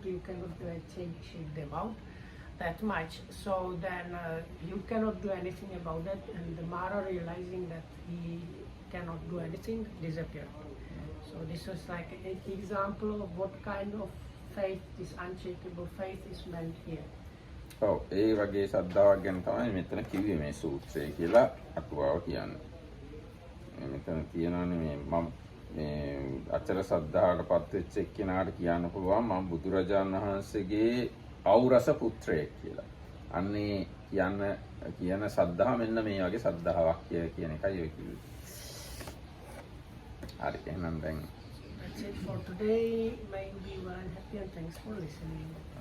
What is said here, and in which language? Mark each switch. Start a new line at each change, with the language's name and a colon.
English: You cannot shake them out that much. So then you cannot do anything about that, and the Mara realizing that he cannot do anything disappeared. So this was like an example of what kind of faith, this unshakable faith, is meant here.
Sinhala: ඔව් ඒ වගේ ශ්‍රද්ධාවක් ගැන තමයි මෙතන කිව්වේ මේ සූත්‍රය කියලා අටුවාව කියන්නේ. මෙතන තියෙනවානේ මම මේ අචල ශ්‍රද්ධාවටපත් වෙච්ච එක්කෙනාට කියන්න පුළුවන් මම බුදුරජාණන් වහන්සේගේ අවුරස පුත්‍රයෙක් කියලා. අන්නේ කියන ශ්‍රද්ධාව මෙන්න මේ වගේ ශ්‍රද්ධාවක් කියන එකයි ඔය කිව්වේ. හරි එහෙනම් දැන්
English: That's it for today. May you be well and happy, and thanks for listening.